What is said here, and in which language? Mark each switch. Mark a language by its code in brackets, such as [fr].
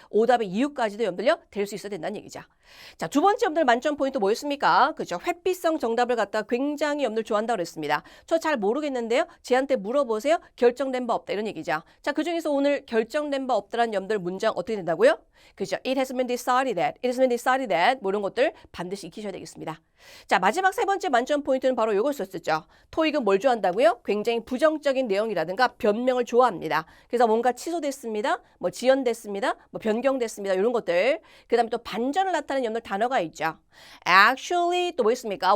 [ko] 오답의 이유까지도 여러분들요. 될 수 있어야 된다는 얘기죠. 자, 두 번째 여러분들 만점 포인트 뭐였습니까? 그죠? 회피성 정답을 갖다 굉장히 여러분들 좋아한다고 그랬습니다. 저 잘 모르겠는데요. 쟤한테 물어보세요. 결정된 바 없다. 이런 얘기죠. 자, 그중에서 오늘 결정된 바 없다라는 여러분들 문장 어떻게 된다고요? 그죠? [en] It has been decided that. It has been decided that. [ko] 뭐 이런 것들 반드시 익히셔야 되겠습니다. 자, 마지막 세 번째 만점 포인트는 바로 이거였었죠. 토익은 뭘 좋아한다고요? 굉장히 부정적인 내용이라든가 변명을 좋아합니다. 그래서 뭔가 취소됐습니다. 뭐 지연됐습니다. 뭐 변경됐습니다. 이런 것들. 그 다음에 또 반전을 나타내는 여러분들 단어가 있죠. Actually 또 뭐 있습니까?